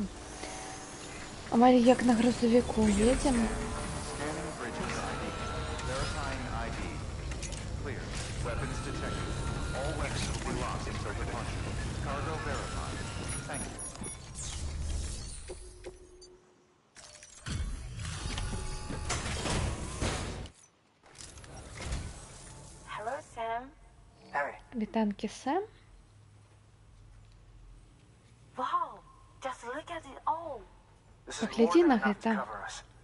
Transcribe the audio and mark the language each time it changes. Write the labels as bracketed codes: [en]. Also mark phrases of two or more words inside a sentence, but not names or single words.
[be] Амаль як на грузавіку едзем. [en] Scanning bridges ID. Verifying ID. Clear. Weapons detected. All weapons will be locked until departure. Cargo verified. Thank you. Hello, Sam. Harry, [be] Вітанки, Сем. [en] Wow, just look at it all. this is more [be] Погляди [en] than [be] на [en] enough to [be] гэта. [en] cover us.